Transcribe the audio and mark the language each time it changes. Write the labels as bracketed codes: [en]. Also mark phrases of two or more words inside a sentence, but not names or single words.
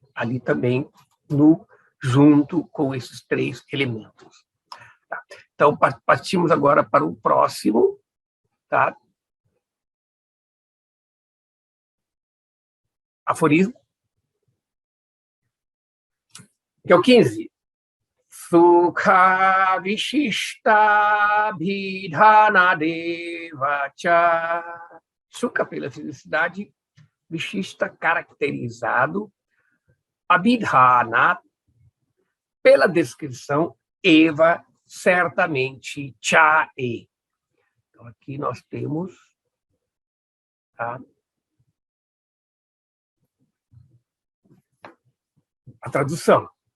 [pt] Ali também, junto com esses três elementos. Tá? Então, partimos agora para o próximo, tá? Aforismo, que é o 15. [sa] सुख विशिष्ट भिधान देवच. [pt] Sukha pela felicidade, vishishta caracterizado, abhidhana pela descrição, eva certamente, cha e. Então aqui nós temos, tá, a tradução.